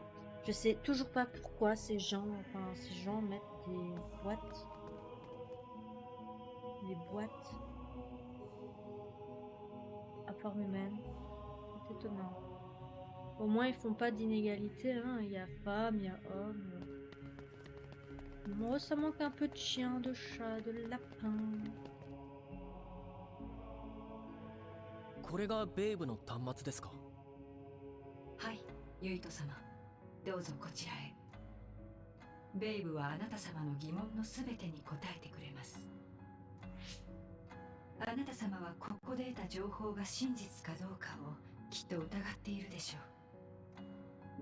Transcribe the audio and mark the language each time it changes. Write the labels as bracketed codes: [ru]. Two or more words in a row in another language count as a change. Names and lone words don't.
[fr] Je sais toujours pas pourquoi ces gens mettent des boîtes à forme humaine. C'est étonnant. Au moins ils font pas d'inégalité, hein. Il y a femme, il y a homme. Moi, ça manque un peu de chien, de chat, de lapin. [ja] これがベイブの端末ですか？はい、ユイト様、どうぞこちらへ。ベイブはあなた様の疑問のすべてに答えてくれます。あなた様はここで得た情報が真実かどうかをきっと疑っているでしょう。